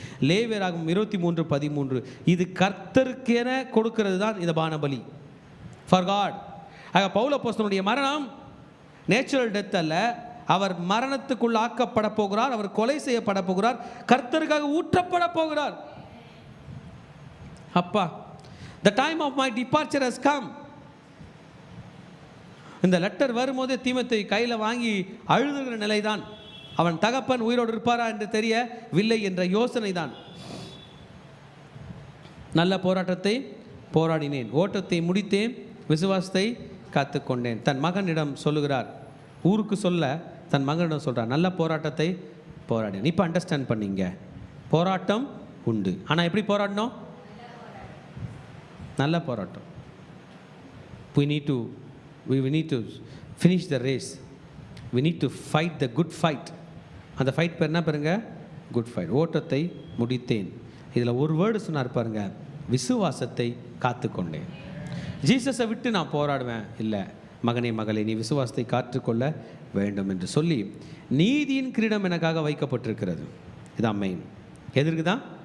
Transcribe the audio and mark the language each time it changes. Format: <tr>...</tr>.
<ta>லேவியராகம் 23:13 இது கர்த்தருக்கென கொடுக்கிறது தான் இந்த பானபலி,</ta> <en>For God.</en> <ta>ஆக பவுல் அப்போஸ்தலனுடைய மரணம் நேச்சுரல் டெத் அல்ல, அவர் மரணத்துக்குள் ஆக்கப்பட போகிறார், அவர் கொலை செய்யப்பட போகிறார், கர்த்தருக்காக ஊற்றப்பட போகிறார். அப்பா,</ta> <en>the time of my departure has come.</en> <ta>இந்த லெட்டர் வரும்போதே தீமோத்தேயு கையில் வாங்கி அழுதுகிற நிலைதான். அவன் தகப்பன் உயிரோடு இருப்பாரா என்று தெரியவில்லை என்ற யோசனை தான். நல்ல போராட்டத்தை போராடினேன், ஓட்டத்தை முடித்தேன், விசுவாசத்தை காத்துக்கொண்டேன். தன் மகனிடம் சொல்லுகிறார், ஊருக்கு சொல்ல தன் மகனிடம் சொல்கிறார், நல்ல போராட்டத்தை போராடினேன். இப்போ அண்டர்ஸ்டாண்ட் பண்ணிங்க, போராட்டம் உண்டு. ஆனால் எப்படி போராடணும்? நல்ல போராட்டம்.</ta> <en>we need to finish the race, we need to fight the good fight.</en> <ta>அந்த ஃபைட் பேர் என்ன பாருங்க?</ta> <en>Good fight.</en> <ta>ஓட்டத்தை முடித்தேன். இதில் ஒரு வேர்டு சொன்னார் பாருங்க, விசுவாசத்தை காத்துக்கொண்டேன். ஜீசஸை விட்டு நான் போராடுவேன் இல்லை, மகனே மகளே நீ விசுவாசத்தை காத்துக்கொள்ள வேண்டும் என்று சொல்லி நீதியின் கிரீடம் எனக்காக வைக்கப்பட்டிருக்கிறது. இதான் மெயின். எதற்கு தான்?</ta>